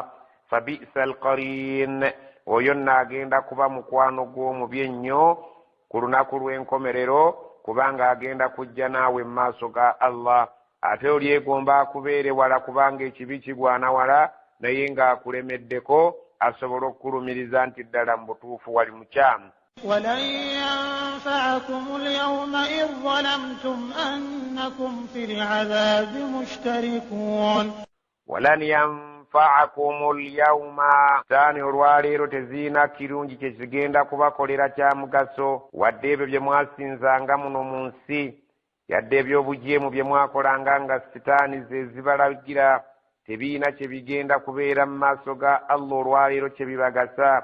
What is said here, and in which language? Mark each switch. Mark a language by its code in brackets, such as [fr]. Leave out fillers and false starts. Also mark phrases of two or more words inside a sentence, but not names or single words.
[ar] فبئس القرين, [lg] oyo nnaagenda kuba mukwano gw'omubi ennyo ku lunaku lw'enkomerero, kubanga agenda kujja naawe mu maaso ga Allah. Ate olyegomba akubeere wala kubanga ekibi kigwana wala, naye ng'akulemeddeko asobola okukulumiriza nti ddala mu butuufu wali mukyamu. [ar] ولن ينفعكم اليوم إذ ظلمتم أنكم في العذاب مشتركون. ولن ينفعكم اليوم, [lg] taani olwaleero teziina kirungi kye zigenda kubakolera kya mugaso, wadde ebyo bye mwasinzanga muno mu nsi, yadde ebyobujeemu bye mwakolanga nga sitaani ze zibalagira, tebiina kye bigenda kubeera mu maaso ga Allah olwaleero kye bibagasa.